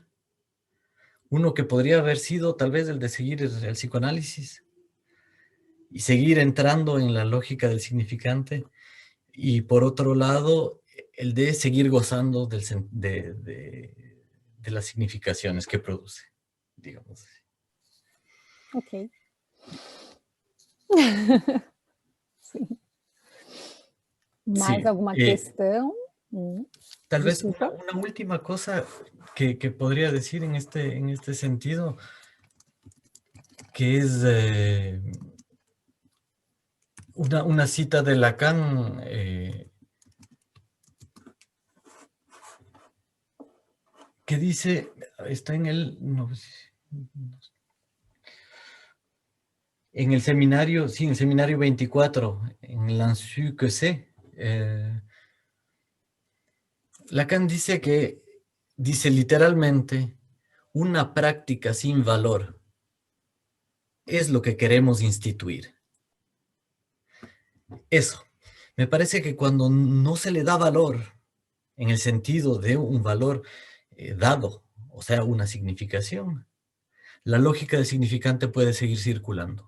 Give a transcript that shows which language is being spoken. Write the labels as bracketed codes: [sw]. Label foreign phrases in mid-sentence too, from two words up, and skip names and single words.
[es] Uno que podría haber sido tal vez el de seguir el psicoanálisis y seguir entrando en la lógica del significante, y por otro lado, el de seguir gozando de las significaciones que produce, digamos así. [pt] Ok. Sim. Mais alguma questão? [es] Tal vez una última cosa que podría decir en este sentido, que es una cita de Lacan, que dice, está en el seminario, sí, en el seminario 24, en l'Insu que c'est, Lacan dice literalmente, una práctica sin valor es lo que queremos instituir. Eso. Me parece que cuando no se le da valor, en el sentido de un valor dado, o sea, una significación, la lógica del significante puede seguir circulando.